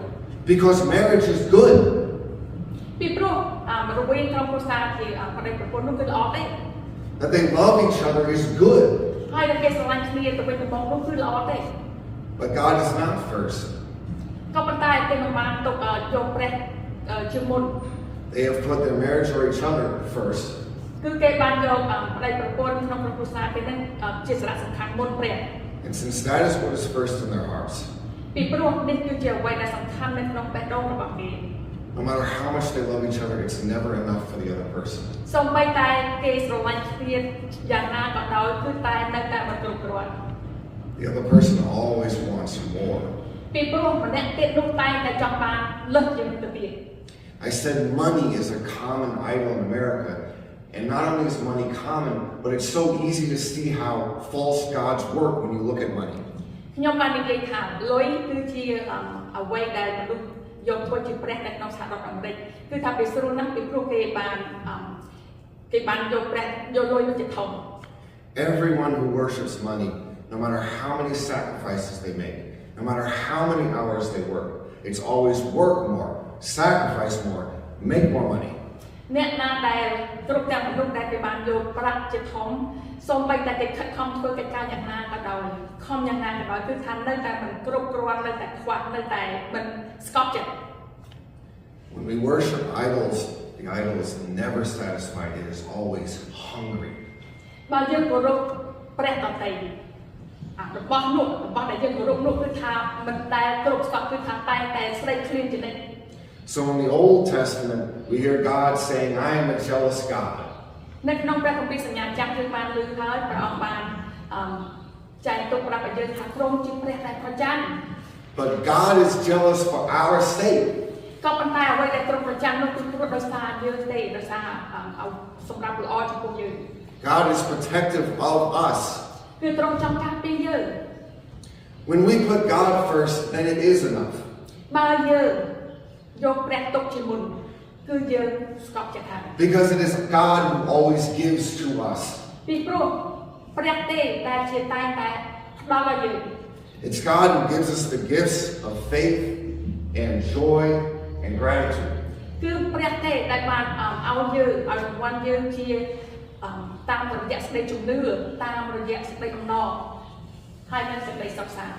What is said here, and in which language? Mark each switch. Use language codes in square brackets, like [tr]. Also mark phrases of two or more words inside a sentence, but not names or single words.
[en] Because marriage is good. [km] ពីព្រោះរវាងក្រុមគ្រួសារជាប្តីប្រពន្ធនោះគឺល្អទេ [en] That they love each other is good. [km] ហើយតែគេស្រឡាញ់គ្នាទៅវិញទៅមកនោះគឺល្អទេ [en] But God is not first. [km] ក៏ប៉ុន្តែគេមិនបានទុកយកព្រះជាមុន [en] They have put their marriage or each other first. [km] គឺគេបានយកប្តីប្រពន្ធក្នុងក្រុមគ្រួសារគេនឹងជាសារៈសំខាន់មុនព្រះ [en] And since that is what is first in their hearts, [km] ពីព្រោះនេះគឺជាអ្វីដែលសំខាន់នៅក្នុងបេះដូងរបស់គេ [en] no matter how much they love each other, it's never enough for the other person. [km] សូម្បីតែគេស្រឡាញ់គ្នាយ៉ាងណាក៏ដោយគឺតែនៅតែមិនគ្រប់គ្រាន់ [en] The other person always wants more. [km] ពីព្រោះម្នាក់ទៀតនោះតែចង់បានលើសជាងទៅទៀត [en] I said money is a common idol in America. And not only is money common, but it's so easy to see how false gods work when you look at money. [km] ខ្ញុំបាននិយាយថាលុយគឺជាអ្វីដែលមនុស្សយកធ្វើជាព្រះនៅក្នុងសហរដ្ឋអាមេរិកគឺថាវាស្រួលណាស់ពីព្រោះគេបានយកព្រះយកលុយទៅជាធំ [en] Everyone who worships money, no matter how many sacrifices they make, no matter how many hours they work, it's always work more, sacrifice more, make more money. [km] អ្នកណាដែលគ្រប់ទាំងមនុស្សដែលគេបានយកប្រាក់ជាធំសូម្បីតែគេខិតខំធ្វើកិច្ចការយ៉ាងណាក៏ដោយខំយ៉ាងណាក៏ដោយគឺថានៅតែមិនគ្រប់គ្រាន់នៅតែខ្វះនៅតែមិនស្កប់ចិត្ត [en] When we worship idols, the idol is never satisfied, it is always hungry. [km] បើយើងគោរពព្រះតន្ត្រីរបស់ដែលយើងគោរពនោះគឺថាមិនដែលគ្រប់ស្កប់គឺថាតែស្រេកឃ្លានជានិច្ច [en] So in the Old Testament, we hear God saying, I am a jealous God. [km] នៅក្នុងព្រះគម្ពីរសញ្ញាចាស់យើងបានឮហើយព្រះអង្គបានចែងទុកប្រាប់ឲ្យយើងថាទ្រង់ជាព្រះដែលប្រច័ណ្ឌ [en] But God is jealous for our sake. [km] ក៏ប៉ុន្តែអ្វីដែលទ្រង់ប្រច័ណ្ឌនោះគឺព្រោះដោយសារយើងទេដោយសារសម្រាប់ល្អចំពោះយើង [en] God is protective of us. [km] គឺទ្រង់ចង់ការពារយើង [en] When we put God first, then it is enough. [km] បើយើងយកព្រះទុកជាមុនគឺយើងស្កប់ចិត្តហើយ [en] Because it is God who always gives to us. [km] ពីព្រោះព្រះទេដែលជាតែងតែផ្ដល់ឲ្យយើង [en] It's God who gives us the gifts of faith and joy and gratitude. [km] គឺព្រះទេដែលបានឲ្យយើងឲ្យរង្វាន់យើងជាតាមរយៈសេចក្តីជំនឿតាមរយៈសេចក្តីអំណរហើយនិងសេចក្តីសុខសាន្ត